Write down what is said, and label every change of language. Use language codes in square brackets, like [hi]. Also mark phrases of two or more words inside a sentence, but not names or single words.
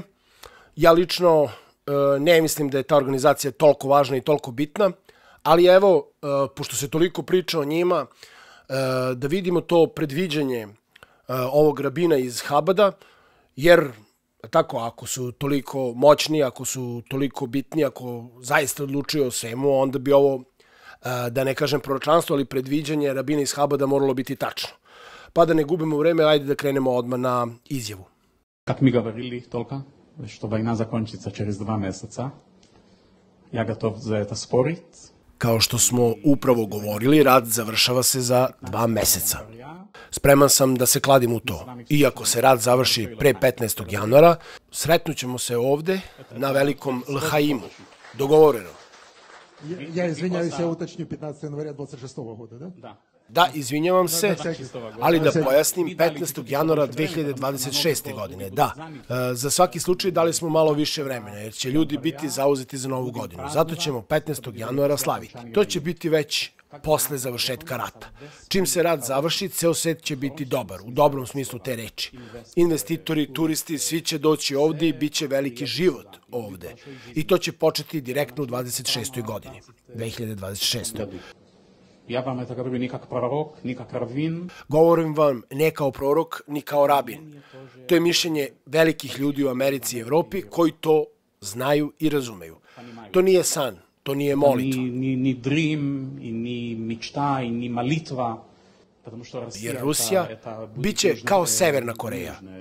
[sr] Ja lično ne mislim da je ta organizacija toliko važna i toliko bitna, ali evo, pošto se toliko priča o njima, da vidimo to predviđanje ovog rabina iz Habada, jer tako, ako su toliko moćni, ako su toliko bitni, ako zaista odlučuju o svemu, onda bi ovo, da ne kažem proročanstvo, ali predviđanje rabina iz Habada moralo biti tačno. Pa da ne gubimo vreme, ajde da krenemo odmah na izjavu. [ru] Как ми говорили только, что война закончится через 2 месяца, я готов за это спорить. [sr] Kao što smo upravo govorili, rat završava se za 2 meseca. Spreman sam da se kladim u to. Iako se rat završi pre 15. januara, sretnućemo se ovde na velikom L'Haimu. Dogovoreno. [ru] Я извиняюсь, я уточню, 15 января 26 года, да? Да. [sr] Da, izvinjavam se, ali da pojasnim, 15. januara 2026. godine, da. Za svaki slučaj dali smo malo više vremena, jer će ljudi biti zauzeti za novu godinu. Zato ćemo 15. januara slaviti. To će biti već posle završetka rata. Čim se rat završi, ceo svet će biti dobar, u dobrom smislu te reči. Investitori, turisti, svi će doći ovde i bit će veliki život ovde. I to će početi direktno u 26. godini, 2026. [ru] Я вам это говорю не как пророк, не как раввин. [sr] Govorim vam ne kao prorok, ni kao rabin. To je mišljenje velikih ljudi u Americi i Evropi koji to znaju i razumeju. To nije san, to nije molitva. Ni dream, ni мечта, ni молитва. Jer Rusija biće kao Severna Koreja.